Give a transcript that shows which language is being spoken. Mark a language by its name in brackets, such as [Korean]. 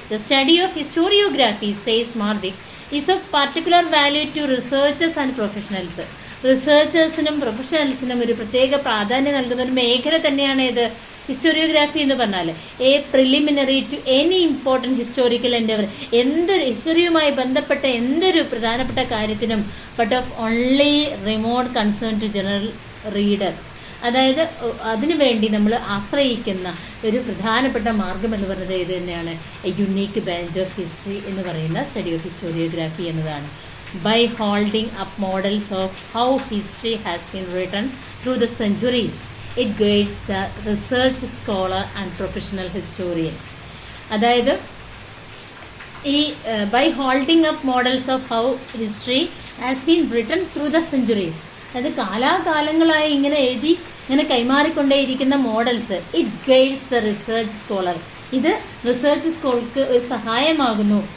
[English] The study of historiography, says Marwick, is of particular value to researchers and professionals. [Malayalam] റിസർച്ചേഴ്സിനും പ്രൊഫഷണൽസിനും ഒരു പ്രത്യേക പ്രാധാന്യം നൽകുന്ന ഒരു മേഖല തന്നെയാണ് ഇത് ഹിസ്റ്റോറിയോഗ്രാഫി എന്ന് പറഞ്ഞാൽ. [English] a preliminary to any important historical endeavour, [Malayalam] എന്തൊരു ഹിസ്റ്ററിയുമായി ബന്ധപ്പെട്ട എന്തൊരു പ്രധാനപ്പെട്ട കാര്യത്തിനും, [English] But of only remote concern to general reader. [Malayalam] അതായത് അതിനുവേണ്ടി നമ്മൾ ആശ്രയിക്കുന്ന ഒരു പ്രധാനപ്പെട്ട മാർഗം എന്ന് പറയുന്നത് ഇത് തന്നെയാണ് [English] a unique branch of history [Malayalam] എന്ന് പറയുന്ന സ്റ്റഡി ഓഫ് ഹിസ്റ്റോറിയോഗ്രാഫി എന്നതാണ്. [English] By holding up models of how history has been written through the centuries, it guides the research scholar and professional historian. [Malayalam] അതായത് ഈ [English] by holding up models of how history has been written through the centuries, [Malayalam] അതായത് കാലാകാലങ്ങളായി ഇങ്ങനെ എഴുതി ഇങ്ങനെ കൈമാറിക്കൊണ്ടേയിരിക്കുന്ന models, [English] it guides the research scholar, [Malayalam] ഇത് research സ്കോൾക്ക് ഒരു സഹായമാകുന്നു.